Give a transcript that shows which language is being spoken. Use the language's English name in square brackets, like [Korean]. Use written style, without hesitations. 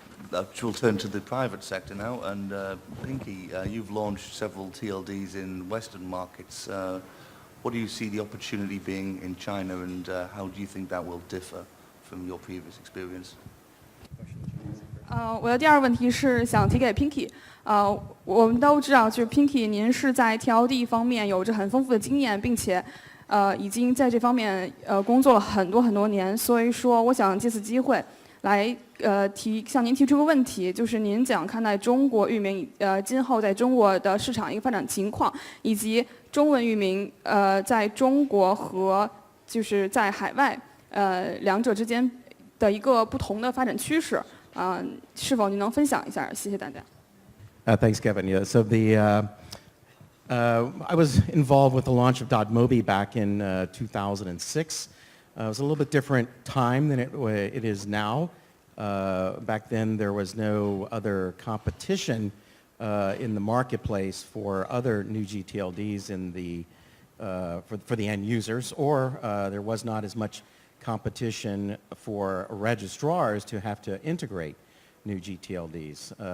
[English] We'll turn to the private sector now, and Pinky, you've launched several TLDs in Western markets. What do you see the opportunity being in China, and how do you think that will differ from your previous experience? [Chinese] 我的第二个问题是想提给 Pinky。我们都知道，就是 Pinky， 您是在 TLD 方面有着很丰富的经验，并且已经在这方面工作了很多年。所以说，我想借此机会来向您提出个问题，就是您怎样看待中国域名今后在中国的市场一个发展情况，以及中文域名在中国和就是在海外两者之间的一个不同的发展趋势。是否您能分享一下？谢谢大家。 [English] Thanks, Kevin. Yeah, so I was involved with the launch of .mobi back in 2006. It was a little bit different time than it is now. Back then, there was no other competition in the marketplace for other new GTLDs for the end users, or there was not as much competition for registrars to have to integrate new GTLDs.